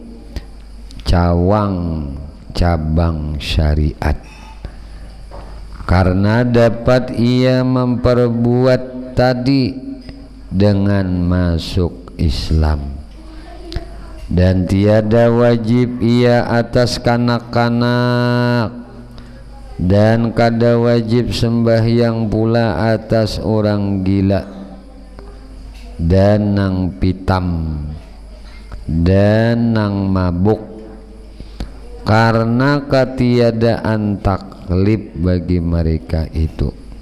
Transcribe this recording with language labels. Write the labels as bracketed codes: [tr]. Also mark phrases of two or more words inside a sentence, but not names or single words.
[ms] cawang cabang syariat, karena dapat ia memperbuat tadi dengan masuk Islam, dan tiada wajib ia atas kanak-kanak, dan kada wajib sembahyang pula atas orang gila dan nang pitam dan nang mabuk, karena ketiadaan taklif bagi mereka itu.